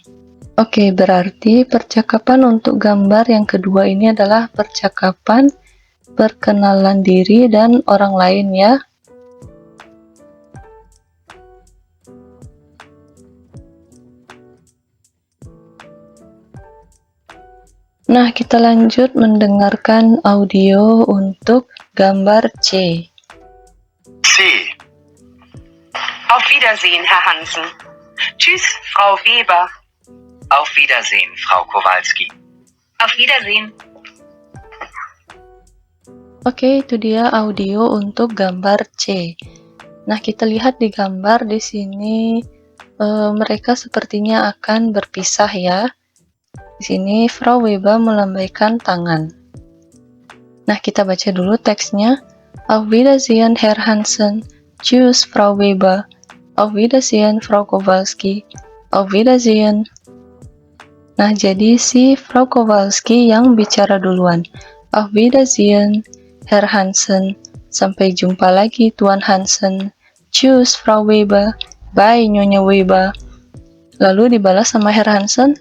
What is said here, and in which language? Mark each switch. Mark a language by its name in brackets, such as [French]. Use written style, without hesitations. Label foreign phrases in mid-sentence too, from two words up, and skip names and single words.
[Indonesian] Oke, berarti percakapan untuk gambar yang kedua ini adalah percakapan perkenalan diri dan orang lain ya. Nah, kita lanjut mendengarkan audio untuk gambar C. C. [German] Auf Wiedersehen, Herr Hansen. Tschüss, Frau Weber. Auf Wiedersehen, Frau Kowalski. Auf Wiedersehen. [Indonesian] Oke, itu dia audio untuk gambar C. Nah, kita lihat di gambar di sini mereka sepertinya akan berpisah ya. Di sini Frau Weber melambaikan tangan. Nah, kita baca dulu teksnya. [German] Auf Wiedersehen, Herr Hansen. Tschüss, Frau Weber. Auf Wiedersehen, Frau Kowalski. Auf Wiedersehen. [Indonesian] Nah, jadi si Frau Kowalski yang bicara duluan. [German] Auf Wiedersehen, Herr Hansen. [Indonesian] Sampai jumpa lagi, Tuan Hansen. [German] Tschüss, Frau Weber. [Indonesian] Bye, Nyonya Weber. Lalu dibalas sama Herr Hansen.